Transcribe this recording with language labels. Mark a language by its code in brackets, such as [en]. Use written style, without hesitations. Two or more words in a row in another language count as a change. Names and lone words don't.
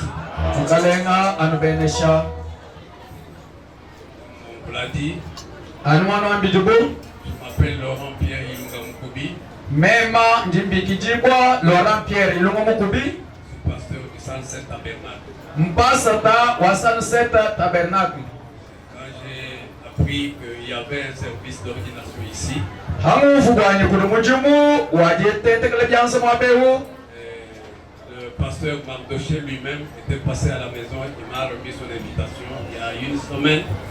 [fr] On vous l'a dit. Je m'appelle Laurent Pierre Ilunga Mukubi. [lu] Mema Njimbikijibwa Laurent Pierre Ilunga Mukubi. [fr] Pasteur du Sunset Tabernacle. [lu] Mpasata wa Sunset Tabernacle. [fr] Quand j'ai appris qu'il y avait un service d'ordination ici, le pasteur Mardoché lui-même était passé à la maison et il m'a remis son invitation il y a une semaine.